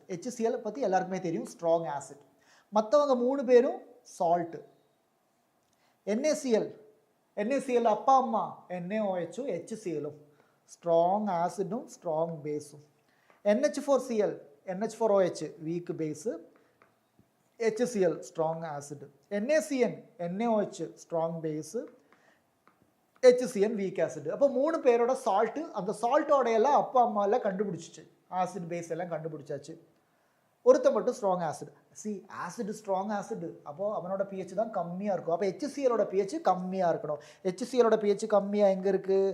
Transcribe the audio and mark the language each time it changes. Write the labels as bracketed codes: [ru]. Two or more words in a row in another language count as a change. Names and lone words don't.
[ta] HCl பற்றி எல்லாருக்குமே தெரியும், [en] strong acid. [ta] மற்றவங்க 3 பேரும் சால்ட்டு. NaCl அப்பா அம்மா NaOH HClலும் [en] strong acid strong base. NH4Cl NH4OH weak base, HCl strong acid, NaCN NaOH strong base, HCN weak acid. [ta] அப்போ மூணு பேரோட சால்ட், அந்த சால்ட்டோட எல்லாம் அப்பா அம்மா எல்லாம் கண்டுபிடிச்சிச்சு, [en] acid base [ta] எல்லாம் கண்டுபிடிச்சாச்சு. ஒருத்த மட்டும் [en] strong acid. C acid strong acid, [ta] அப்போது அவனோட பிஹெச் தான் கம்மியாக இருக்கும். அப்போ HClோட பிஹெச் கம்மியாக இருக்கணும். HClோட பிஹெச் கம்மியாக எங்கே இருக்குது?